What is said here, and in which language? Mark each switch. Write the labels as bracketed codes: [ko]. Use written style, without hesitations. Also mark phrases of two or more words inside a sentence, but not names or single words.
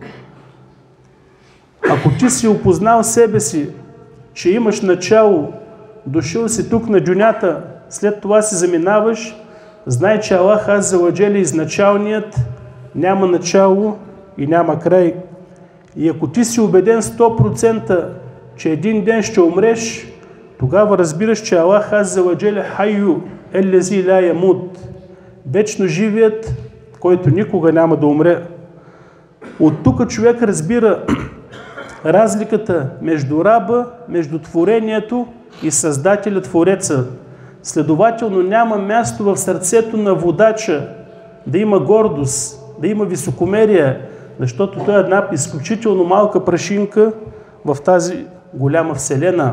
[bg] Ако ти си опознал себе си, че имаш начало, дошъл си тук на дюнята, след това си заминаваш, знай, че Аллах [ar] عز وجل [bg] е изначалният, няма начало и няма край. И ако ти си убеден 100%, че един ден ще умреш, тогава разбираш, че Аллах [ar] عز وجل [bg] е [ar] حي الذي لا يموت, [bg] вечно живият, който никога няма да умре. От тук човек разбира разликата между раба, между творението и Създателя Твореца. Следователно няма място в сърцето на водача да има гордост, да има високомерие, защото той е една изключително малка прашинка в тази голяма вселена.